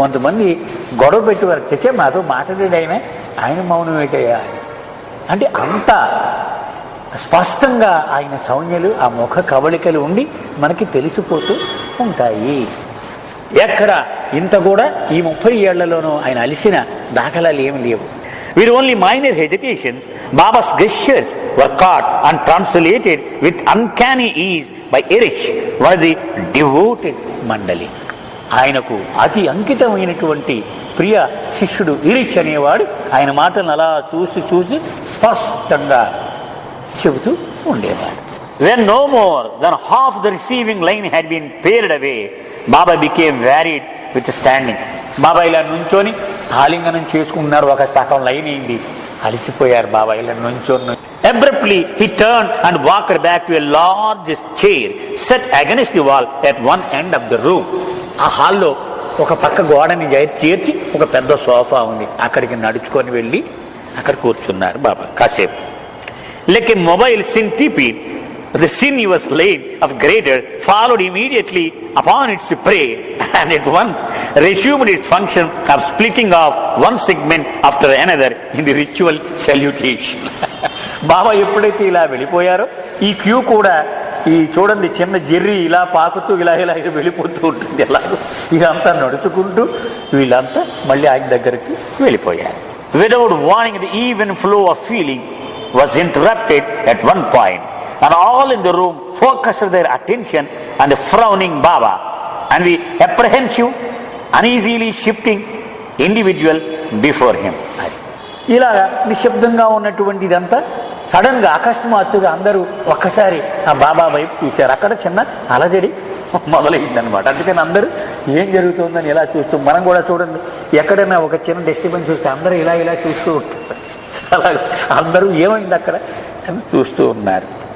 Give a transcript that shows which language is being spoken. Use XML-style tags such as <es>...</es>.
<te>కొంతమంది గొడవ పెట్టేవారు, తెచ్చే మాతో మాట్లాడాడు ఆయన మౌనం ఏంటయ్యా అంటే అంత స్పష్టంగా ఆయన సౌజ్ఞలు, ఆ ముఖ కవళికలు ఉండి మనకి తెలిసిపోతూ ఉంటాయి. ఎక్కడ ఇంత కూడా ఈ 30 ఏళ్లలోనూ ఆయన అలిసిన దాఖలాలు ఏమి లేవు.</te> <en>With only minor hesitations, Baba's gestures were caught and translated with uncanny ease by Erich, one of the devoted Mandali.</en> <te>ఆయనకు అతి అంకితమైనటువంటి ప్రియ శిష్యుడు ఇరిచ్ అనేవాడు ఆయన మాటలను అలా చూసి చూసి స్పష్టంగా చెబుతూ ఉండేవాడు.</te> <en>When no more than half the receiving line had been pared away, Baba became wearied with standing.</en> <te>బాబా ఇలా నుంచొని ఆలింగనం చేసుకున్నారు. ఒక సగం లైన్ అయింది, అలసిపోయారు బాబా ఇలా నుంచొని.</te> <en>Abruptly he turned and walked back to a large chair set against the wall at one end of the room.</en> <te>ఆ హాల్లో ఒక పక్క గోడని చేర్చి ఒక పెద్ద సోఫా ఉంది, అక్కడికి నడుచుకొని వెళ్ళి అక్కడ కూర్చున్నారు బాబా కాసేపు.</te> <en>Like a mobile centipede, the sinuous line of greater followed immediately upon its prey and at once resumed its function of splitting off one segment after another in the ritual salutation.</en> <te>బాబా ఎప్పుడైతే ఇలా వెళ్ళిపోయారో ఈ queue కూడా ఈ చూడండి చిన్న Jerry ఇలా పాకుతూ ఇలా ఇలా వెళ్ళిపోతూ ఉంటుంది. ఎలాగో ఇదంతా నడుచుకుంటూ వీళ్ళంతా మళ్ళీ ఆయన దగ్గరికి వెళ్ళిపోయారు.</te> <en>Without warning, the even flow of feeling was interrupted at one point, and all in the room focused their attention on the frowning Baba and the apprehensive, uneasily shifting individual before him.</en> <te>ఇలాగా నిశ్శబ్దంగా ఉన్నటువంటిదంతా sudden గా అకస్మాత్తుగా అందరూ ఒక్కసారి ఆ బాబా వైపు చూశారు. అక్కడ చిన్న అలజడి మొదలైందనమాట. అందుకని అందరూ ఏం జరుగుతుందని ఇలా చూస్తూ, మనం కూడా చూడండి ఎక్కడైనా ఒక చిన్న డిస్టర్బెన్స్ చూస్తే అందరూ ఇలా ఇలా చూస్తూ ఉంటారు. అలా అందరూ ఏమైంది అక్కడ అని చూస్తూ ఉన్నారు.</te>